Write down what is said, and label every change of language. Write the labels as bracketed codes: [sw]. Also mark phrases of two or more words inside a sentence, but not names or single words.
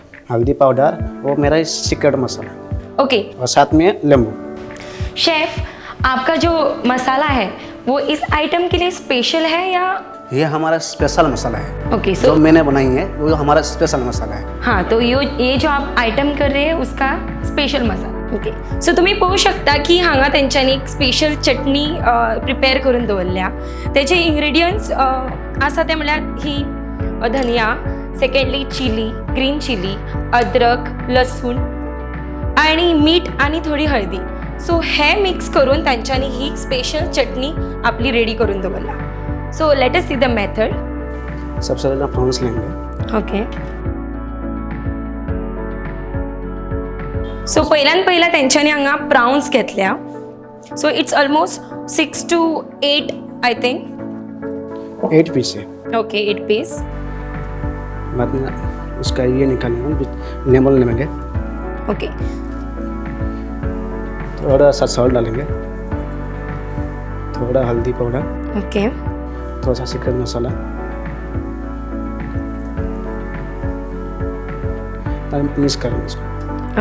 [hi] हल्दी पाउडर, वो मेरा सीक्रेट मसाला ओके। और साथ में नींबू। शेफ, आपका जो मसाला है वो इस आइटम के लिए स्पेशल है या? ये हमारा स्पेशल मसाला है। ओके, जो सो मैंने बनाई है वो हमारा स्पेशल मसाला है। हाँ, तो ये जो आप आयटम कर रहे हैं उसका स्पेशल मसाला। [en] okay, so [kok] तुम्ही पळोवू शकता की हांगा तेंच्यांनी एक स्पेशल चटणी प्रिपेअर करून दवरल्या। तेचे इंग्रेडियंट्स आसा ते म्हळ्यार ही धनिया, [en] secondly chili, green chili, [kok] अद्रक, लसूण आणि मीठ आणि थोडी हळदी। सो हे मिक्स करून तांच्यांनी ही स्पेशल चटणी आपली रेडी करून दवरला। [en] so let us see the method. [hi] सबसे पहले प्रॉन्स लेंगे। [en] okay, so [kok] पहिला तेंच्यांनी हांगा प्राउन्स घेतल्या। [en] so it's almost 6 to 8 I think. [hi] 8 पीस है। [en] okay, 8 piece. [hi] बाद में उसका ये निकालेंगे, नींबू लेंगे, ओके, थोड़ा सा सॉल्ट डालेंगे, थोड़ा हल्दी पाउडर, ओके, थोड़ा सा सीक्रेट मसाला, मिक्स करेंगे इसको।